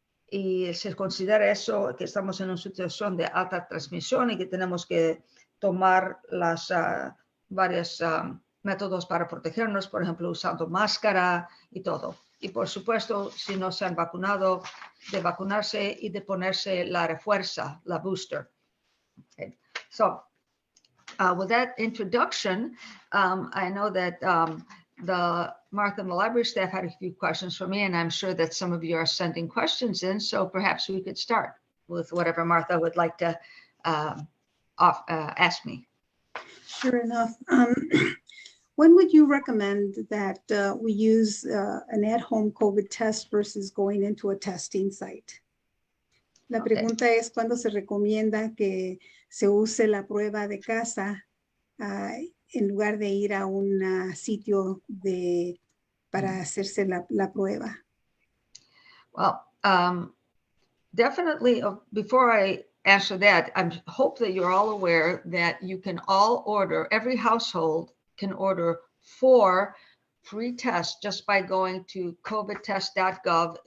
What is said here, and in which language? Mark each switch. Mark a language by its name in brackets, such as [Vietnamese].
[Spanish] Y se considera eso que estamos en una situación de alta transmisión y que tenemos que tomar las varios métodos para protegernos, por ejemplo, usando máscara y todo. Y por supuesto, si no se han vacunado, de vacunarse y de ponerse la refuerza, la booster. [English] Okay. So, with that introduction, I know that the Martha and the library staff had a few questions for me, and I'm sure that some of you are sending questions in, so perhaps we could start with whatever Martha would like to ask me. Sure enough. When would you recommend that we use an at-home COVID test versus going into a testing site? [Spanish] La pregunta es cuándo se recomienda que se use la prueba de casa en lugar de ir a un sitio para hacerse la prueba. [English] Well, definitely, before I answer that, I hope that you're all aware that you can all order, every household can order 4 free tests just by going to covittest.gov.